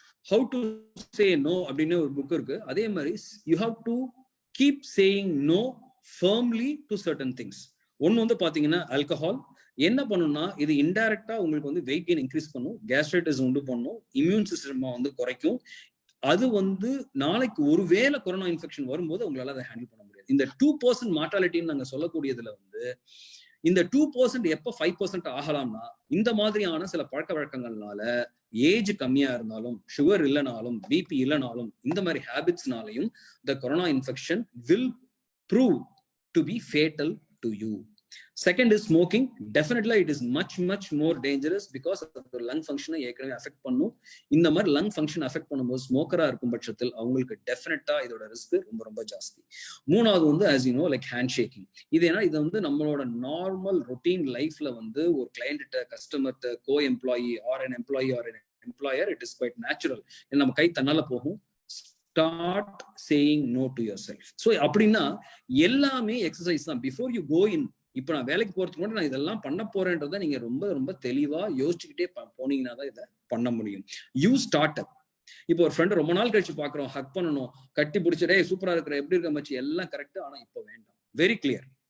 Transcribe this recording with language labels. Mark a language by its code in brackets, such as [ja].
[en] How to say no [ta] அப்படின்னு ஒரு book இருக்கு. அதே மாதிரி [en] you have to keep saying no firmly to certain things. [ta] ஒன்னு வந்து பாத்தீங்கன்னா ஆல்கஹால் என்ன பண்ணும்னா, இது இன்டைரக்டா உங்களுக்கு வந்து வெயிட் கெயின் இன்க்ரீஸ் பண்ணும், கேஸ்ட்ரைட்டிஸ் உண்டு பண்ணும், இம்யூன் சிஸ்டம் வந்து குறைக்கும். அது வந்து நாளைக்கு ஒருவேளை கொரோனா இன்ஃபெக்ஷன் வரும்போது உங்களால அதை ஹேண்டில் பண்ண முடியாது. இந்த 2% மார்டாலிட்டின்னு நாங்க சொல்லக்கூடியதுல வந்து இந்த 2% எப்ப 5% ஆகலாம்னா, இந்த மாதிரியான சில பழக்க வழக்கங்கள்னால, ஏஜ் கம்மியா இருந்தாலும், சுகர் இல்லைனாலும், பிபி இல்லைனாலும், இந்த மாதிரி ஹேபிட்ஸ்னாலையும் [en] the corona infection will prove to be fatal to you. Second is smoking. Definitely it is much more dangerous because of the lung function [ta] ஏற்கனவே அஃபெக்ட் பண்ணும். இந்த மாதிரி லங் ஃபங்க்ஷன் அஃபெக்ட் பண்ணும்போது ஸ்மோக்கரா இருக்கும் பட்சத்தில் அவங்களுக்கு டெஃபினட்டா இதோட ரிஸ்க் ரொம்ப ஜாஸ்தி. மூணாவது வந்து [en] as you know like [ta] hand shaking. இது ஏன்னா இது வந்து நம்மளோட நார்மல் ரொட்டீன் லைஃப்ல வந்து ஒரு கிளையண்ட்ட, கஸ்டமர்ட்ட, கோ employee R [en] an employee or an employer, it is quite natural. [ta] நம்ம கை தன்னால போகும். [en] Start saying no to yourself. [ta] So அப்படின்னா எல்லாமே எக்ஸசைஸ் தான். [en] before you go in, [ta] இப்ப நான் வேலைக்கு போறதுக்கு முன்னாடி நான் இதெல்லாம் பண்ண போறேன்றதை நீங்க ரொம்ப தெளிவா யோசிச்சுக்கிட்டே போனீங்கன்னா தான் இதை பண்ண முடியும். [en] You start up. [ta] இப்போ ஒரு ஃப்ரெண்ட் ரொம்ப நாள் கழிச்சு பாக்குறோம், ஹக் பண்ணணும், கட்டி பிடிச்சிடே சூப்பரா இருக்கிற, எப்படி இருக்க மச்சி, எல்லாம் கரெக்ட். ஆனா இப்போ வேண்டாம். Very clear.